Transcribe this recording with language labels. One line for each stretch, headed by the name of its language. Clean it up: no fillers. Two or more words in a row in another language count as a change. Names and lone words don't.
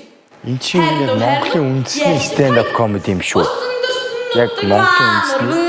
Mongolian: энэ чинь Монголын үндэсний
English: stand-up comedy
Mongolian: юм шүү. Яг Монголын үндэсний